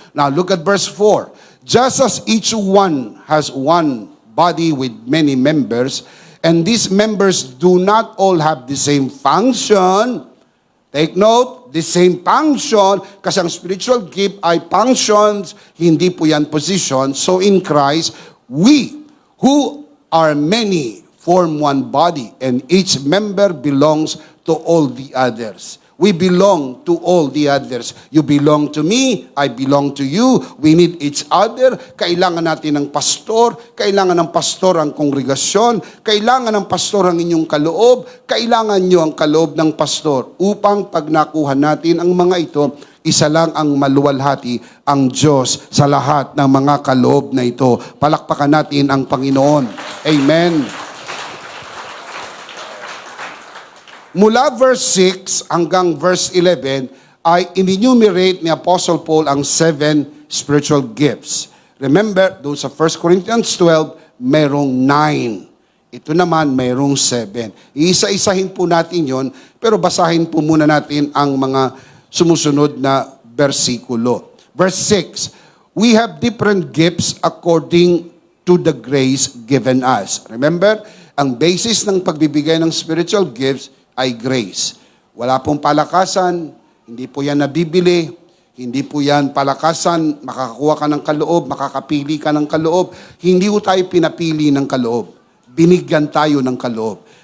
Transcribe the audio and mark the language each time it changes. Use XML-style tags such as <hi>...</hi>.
<en>Now, look at verse 4. Just as each one has one body with many members, and these members do not all have the same function, take note, the same function,</en> <tl>kasi ang spiritual gift ay functions, hindi po yan position.</tl> <en>So in Christ, we who are many form one body, and each member belongs to all the others. We belong to all the others. You belong to me, I belong to you. We need each other.</en> <tl>Kailangan natin ng pastor, kailangan ng pastor ang kongregasyon, kailangan ng pastor ang inyong kaloob, kailangan nyo ang kaloob ng pastor upang pag nakuha natin ang mga ito, isa lang ang maluwalhati, ang Diyos sa lahat ng mga kaloob na ito. Palakpakan natin ang Panginoon. Amen. Mula verse 6 hanggang verse 11 ay in-enumerate ni Apostle Paul ang 7 spiritual gifts. Remember, doon sa 1 Corinthians 12, merong 9. Ito naman, merong 7. Iisa-isahin po natin yon, pero basahin po muna natin ang mga sumusunod na versikulo.</tl> <en>Verse 6, we have different gifts according to the grace given us.</en> <tl>Remember, ang basis ng pagbibigay ng spiritual gifts ay grace. Wala pong palakasan, hindi po yan nabibili, hindi po yan palakasan, makakakuha ka ng kaloob, makakapili ka ng kaloob. Hindi po tayo pinapili ng kaloob. Binigyan tayo ng kaloob.</tl>